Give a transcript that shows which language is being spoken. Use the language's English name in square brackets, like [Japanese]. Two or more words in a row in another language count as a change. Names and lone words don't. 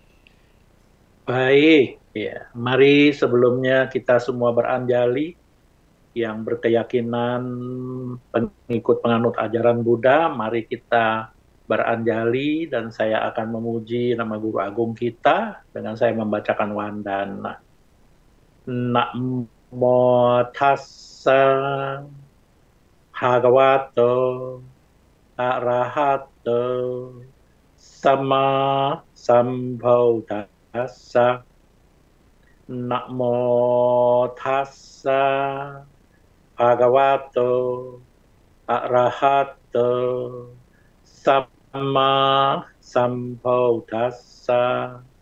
[Indonesian] Baik, ya. Mari sebelumnya kita semua beranjali yang berkeyakinan pengikut penganut ajaran Buddha, mari kita beranjali dan saya akan memuji nama Guru Agung kita dengan saya membacakan wandana. [Pali] Namo tassa bhagavato arahato sama sambuddhassa. Namo tassa bhagavato arahato sama sambuddhassa.